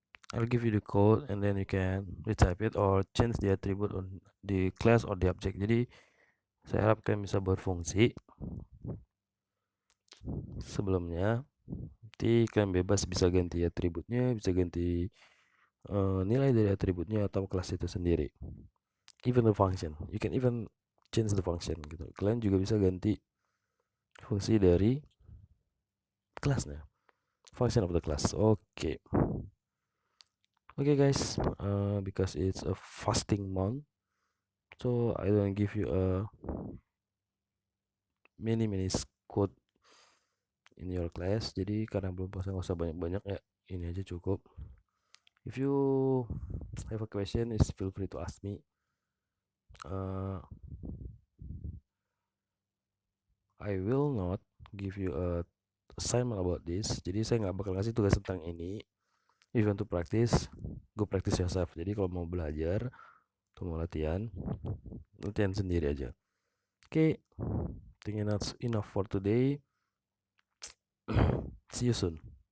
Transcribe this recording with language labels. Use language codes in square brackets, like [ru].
[en] I'll give you the code and then you can retype it or change the attribute on the class or the object. [id] Jadi saya harap kalian bisa berfungsi. Sebelumnya nanti kalian bebas bisa ganti atributnya, bisa ganti nilai dari atributnya atau kelas itu sendiri. [en] Even the function, you can even change the function gitu. [id] Kalian juga bisa ganti fungsi dari kelasnya, [en] function of the class. Okay guys, because it's a fasting month, so I don't give you a mini code in your class. [id] Jadi karena belum puasa nggak usah banyak-banyak ya, ini aja cukup. [en] If you have a question, is feel free to ask me. I will not give you a assignment about this. [id] Jadi saya nggak bakal ngasih tugas tentang ini. [en] If you want to practice, go practice yourself. [id] Jadi kalau mau belajar atau mau latihan sendiri aja. [en] Okay, I think that's enough for today. See you soon.